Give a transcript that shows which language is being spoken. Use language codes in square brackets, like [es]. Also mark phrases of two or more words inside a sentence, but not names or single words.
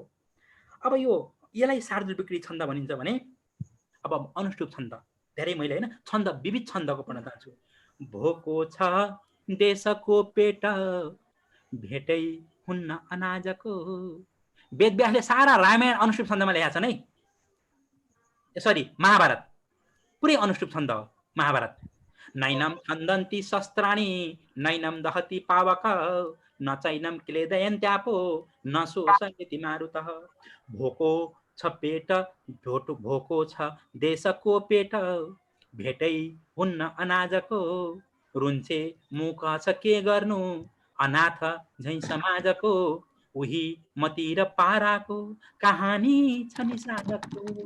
[ne] अब यसलाई सार्वत्रिक छन्द भनिन्छ भने अब अनुष्टुप छन्द धेरै मैले हैन छन्द विविध छन्दको पढ्न चाहन्छु। भोको छ देशको पेट भेटै हुन्न अनाजको वेदव्यासले सारा रामायण अनुष्टुप छन्दमा लेखेका छन् है। सरी महाभारत पुरै अनुष्टुप छन्द हो महाभारत। [sa] नैनम छन्दन्ति शस्त्राणि नैनम दहति पावक न चैनम क्लेदयन्त्यापो न शोषयति मारुतः। [ne] भोको छ पेट भोको छ देशको पेट भेटै हुन्न अनाजको रुन्छे मुख छ के गर्नु अनाथ झैं समाजको उही मती र पाराको कहानी छ निषादको